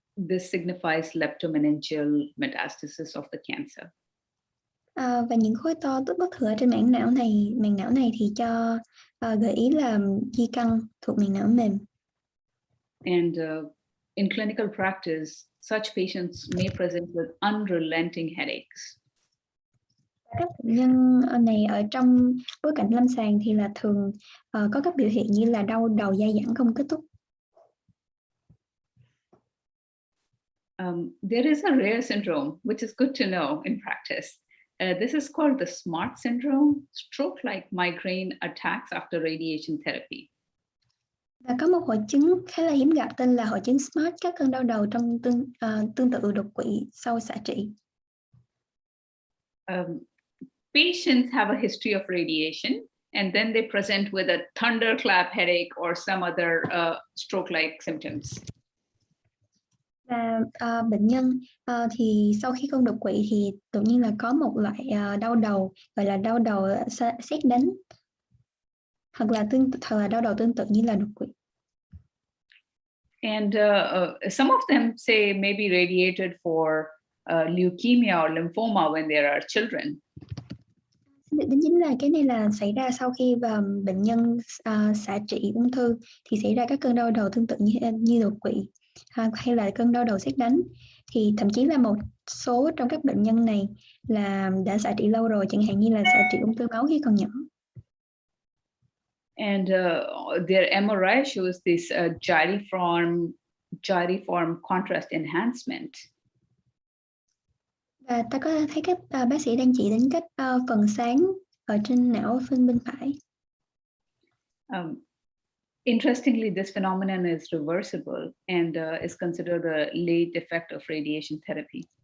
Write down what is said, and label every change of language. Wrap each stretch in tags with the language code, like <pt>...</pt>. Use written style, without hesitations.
<en>This signifies leptomeningeal metastasis of the cancer.</en> <vi>Và những khối to bất thường ở trên màng não này thì cho gợi ý là di căn thuộc màng não mềm.</vi> <en>And in clinical practice, such patients may present with unrelenting headaches.</en> <vi>Các bệnh nhân này ở trong bối cảnh lâm sàng thì là thường có các biểu hiện như là đau đầu dai dẳng không kết thúc.</vi> <en>There is a rare syndrome, which is good to know in practice. This is called the SMART syndrome, stroke-like migraine attacks after radiation therapy.</en> <vi>Và có một hội chứng khá là hiếm gặp tên là hội chứng SMART, các cơn đau đầu trong tương tự đột quỵ sau xạ trị.</vi> <en>Patients have a history of radiation, and then they present with a thunderclap headache or some other stroke-like symptoms.</en> <vi>Và bệnh nhân thì sau khi không đột quỵ thì tự nhiên là có một loại đau đầu gọi là đau đầu sét đánh, hoặc là đau đầu tương tự như là đột quỵ.</vi> <en>And some of them say maybe radiated for leukemia or lymphoma when they are children.</en> <vi>Đến chính là cái này là xảy ra sau khi bệnh nhân xạ trị ung thư thì xảy ra các cơn đau đầu tương tự như đột quỵ hay là cơn đau đầu sét đánh, thì thậm chí là một số trong các bệnh nhân này là đã xạ trị lâu rồi, chẳng hạn như là xạ trị ung thư máu khi còn nhỏ.</vi> <en>And their MRI shows this gyriform contrast enhancement.</en> <vi>Và ta có thấy các bác sĩ đang chỉ đến các phần sáng ở trên não bên phải.</vi> <en>Interestingly, this phenomenon is reversible and is considered a late effect of radiation therapy.</en>